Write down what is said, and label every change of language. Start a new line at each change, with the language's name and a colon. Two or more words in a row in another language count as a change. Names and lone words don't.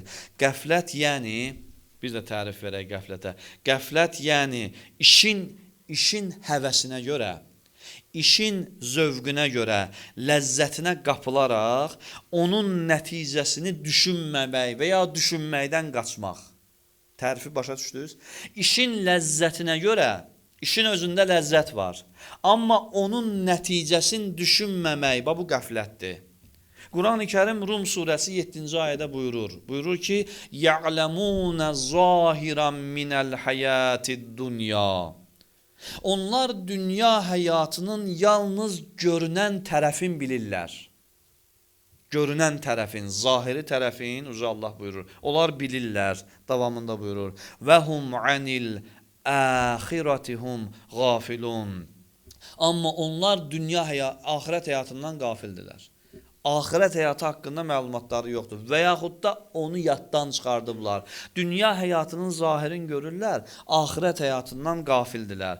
Azerbaijani: Qəflət yəni, biz də tərif verək qəflətə, qəflət yəni işin həvəsinə görə, işin zövqünə görə, ləzzətinə qapılaraq, onun nəticəsini düşünməmək və ya düşünməkdən qaçmaq. Tərifi başa düşdünüz? İşin ləzzətinə görə, İşin özündə ləzzət var. Amma onun nəticəsini düşünməmək, bu qəflətdir. Quran-ı Kərim Rum surəsi 7-ci ayədə buyurur. Buyurur ki,
Arabic: يَعْلَمُونَ ظَاهِرًا مِنَ الْحَيَاتِ الدُّنْيَا
Azerbaijani: Onlar dünya həyatının yalnız görünən tərəfin bilirlər. Görünən tərəfin, zahiri tərəfin, Allah buyurur. Onlar bilirlər, davamında buyurur.
Arabic: وَهُمْ عَنِ الآخرة هم غافلون.
Azerbaijani: Amma onlar axirət həyatından qafildilər. Axirət həyatı haqqında məlumatları yoxdur və yaxud da onu yaddan çıxardıblar. Dünya həyatının zahirini görürlər, axirət həyatından qafildilər.